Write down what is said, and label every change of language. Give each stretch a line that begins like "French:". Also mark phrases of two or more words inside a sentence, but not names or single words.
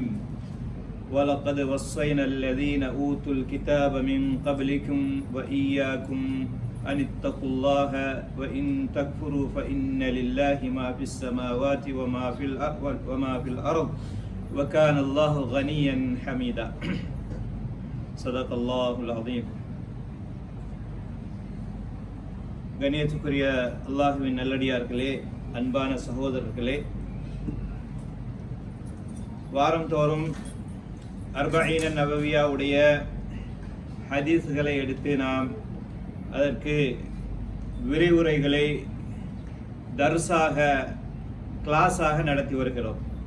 Arabic: وَلَقَدْ وَصَّيْنَا الَّذِينَ أُوتُوا الْكِتَابَ مِنْ قَبْلِكُمْ وَإِيَّاكُمْ أَنِ اتَّقُوا اللَّهَ وَإِنْ تَكْفُرُوا فَإِنَّ لِلَّهِ مَا فِي السَّمَاوَاتِ وَمَا فِي الْأَرْضِ وَكَانَ اللَّهُ غَنِيًّا حَمِيدًا. صدق الله العظيم.
Tamil: கண்ணியத்துக்குரிய அல்லாஹ்வின் நல்லடியார்களே, அன்பான சகோதரர்களே, வாரந்தோறும் அர்பஈன நபவியாவுடைய ஹதீஸ்களை எடுத்து நாம் அதற்கு விரிவுரைகளை தர்ஸாக கிளாஸாக நடத்தி வருகிறோம்.